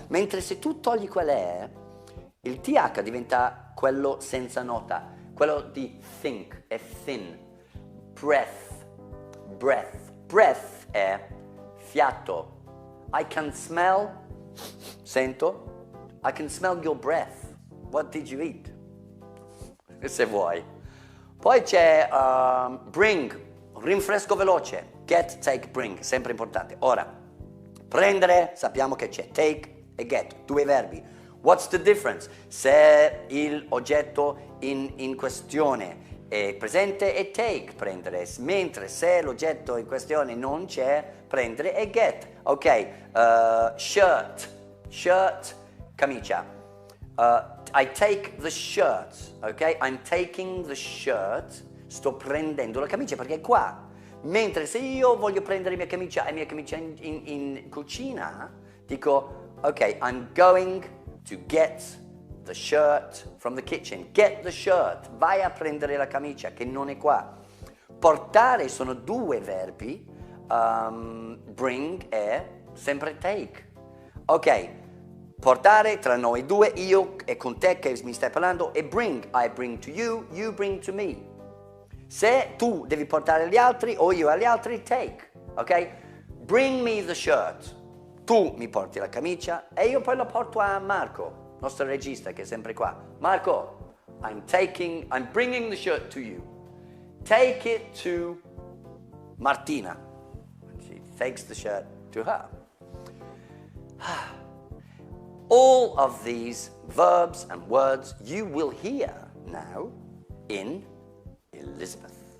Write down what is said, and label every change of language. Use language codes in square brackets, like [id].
[it] Mentre se tu togli quell'E, il TH diventa quello senza nota. Quello di think è thin, breath, breath è fiato. [en] I can smell, sento, I can smell your breath. What did you eat? [it] Se vuoi. Poi c'è bring, rinfresco veloce, get, take, bring, sempre importante. Ora, prendere, sappiamo che c'è take e get, due verbi. [en] What's the difference? [it] Se il oggetto in questione è presente è take, prendere, mentre se l'oggetto in questione non c'è, prendere è get. Ok, shirt, camicia. [en] I take the shirt, ok? I'm taking the shirt, [it] sto prendendo la camicia perché è qua. Mentre se io voglio prendere mia camicia in cucina, dico, ok, [en] I'm going to get the shirt from the kitchen. Get the shirt. [it] Vai a prendere la camicia che non è qua. Portare sono due verbi. Bring e sempre take. Ok. Portare tra noi due, io e con te che mi stai parlando, e bring, [en] I bring to you, you bring to me. [it] Se tu devi portare agli altri o io agli altri, take, ok? [en] Bring me the shirt. [it] Tu mi porti la camicia e io poi la porto a Marco, nostro regista che è sempre qua. [en] Marco, I'm bringing the shirt to you. Take it to Martina. She takes the shirt to her. All of these verbs and words you will hear now in Elizabeth.